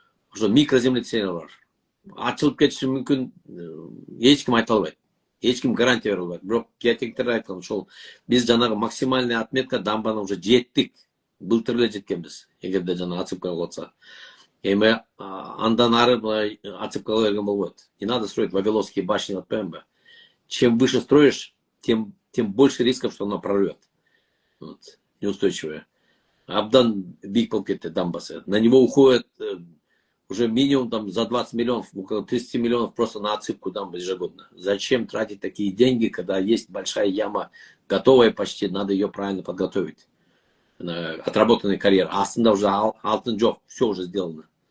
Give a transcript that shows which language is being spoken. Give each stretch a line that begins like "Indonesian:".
Kyrgyz: Ошо микроземлетрясение бар. Ачылып кетиши мүмкүн, эч ким айта албайт. Эч ким гарантия бере албайт. Бирок геотехниктер айткан, ошол биз жанагы
Russian: максимальный отметка
Kyrgyz: дамбаны уже жеттик. Былтыр эле жеткенбиз. Эгерде жана ачып кала атса. Эми андан ары ачып кала берген болбойт.
Russian: Не надо строить Вавилонские башни,
Kyrgyz: атпаймынбы?
Russian: Чем выше строишь, тем больше рисков, что она прорвет. Вот. Неустойчивая.
Kyrgyz: Абдан биг болуп кетти дамбасы.
Russian: На него уходит уже минимум там за 20 миллионов, около 30 миллионов просто на отсыпку дамбы ежегодно. Зачем тратить такие деньги, когда есть большая яма, готовая почти, надо ее правильно подготовить. Отработанный карьер.
Kyrgyz: А астында уже алтын жок,
Russian: все уже сделано.